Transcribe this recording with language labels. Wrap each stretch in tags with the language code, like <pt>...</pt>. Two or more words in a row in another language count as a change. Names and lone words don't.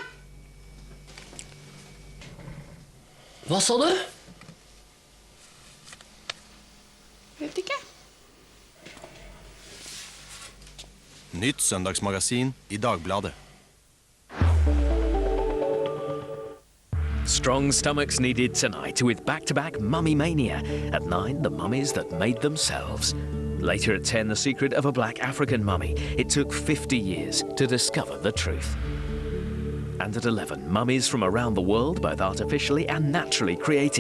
<no>Hva sa du? Vet ikke. Nytt søndagsmagasin i Dagbladet.</no> <en>Strong stomachs needed tonight with back-to-back Mummy Mania. At 9, the mummies that made themselves. Later at 10, the secret of a black African mummy. It took 50 years to discover the truth. And at 11, mummies from around the world, both artificially and naturally created.</en>